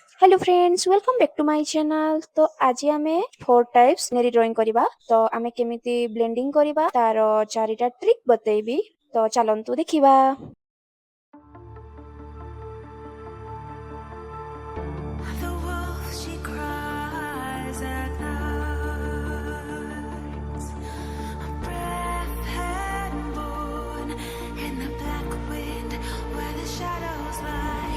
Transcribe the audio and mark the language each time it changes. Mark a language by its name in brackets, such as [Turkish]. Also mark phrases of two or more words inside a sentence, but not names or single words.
[English] Hello friends welcome back to my channel. [Odia] ତ ଆଜି ଆମେ [English] four types [Odia] ନେରି ଡ୍ରଇଂ କରିବା। ତ ଆମେ କେମିତି ବ୍ଲେଣ୍ଡିଂ କରିବା ତାର ଚାରିଟା ଟ୍ରିକ୍ ବତେଇବି। ତ ଚାଲନ୍ତୁ ଦେଖିବା। [English] The wolf she cries at night. A breath had born in the black wind where the shadows lie.